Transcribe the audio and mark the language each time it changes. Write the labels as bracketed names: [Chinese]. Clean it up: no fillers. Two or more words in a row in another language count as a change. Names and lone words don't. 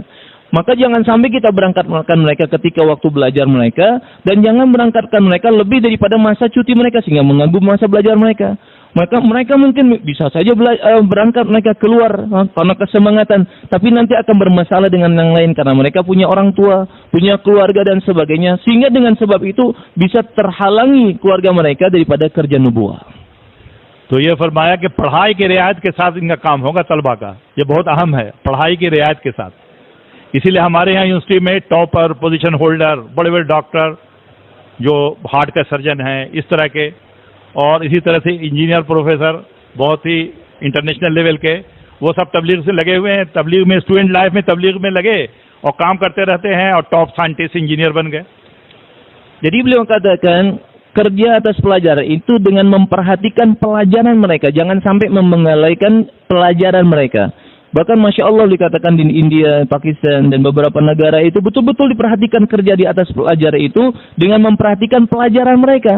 [Indonesian] Maka jangan sampai kita berangkatkan mereka ketika waktu belajar mereka, dan jangan berangkatkan mereka lebih daripada masa cuti mereka sehingga mengganggu masa belajar mereka. Maka mereka mungkin bisa saja berangkat mereka keluar karena kesemangatan, tapi nanti akan bermasalah dengan yang lain karena mereka punya orang tua, punya keluarga dan sebagainya, sehingga dengan sebab itu bisa terhalangi keluarga mereka daripada kerja nubuah. [Hindi] तो ये फरमाया कि पढ़ाई की रियायत के साथ इनका काम होगा तलबा का, ये बहुत अहम है, पढ़ाई की रियायत के साथ. इसीलिए हमारे यहाँ यूनिवर्सिटी में टॉपर, [English] position holder, [Hindi] बड़े बड़े डॉक्टर जो हार्ट के सर्जन हैं, इस तरह के, और इसी तरह से [English] engineer professor [Hindi] बहुत ही [English] international level [Hindi] के, वो सब तबलीग से लगे हुए हैं. तबलीग में, [English] student life [Hindi] में तबलीग में लगे और काम करते रहते हैं और [English] top scientist engineer [Hindi] बन गए. [Indonesian] Jadi beliau katakan, kerja atas pelajar itu dengan memperhatikan pelajaran mereka, jangan sampai mengabaikan pelajaran mereka. Bahkan [Arabic] ما شاء الله [Indonesian] dikatakan di India, Pakistan, dan beberapa negara itu betul-betul diperhatikan kerja di atas pelajar itu dengan memperhatikan pelajaran mereka.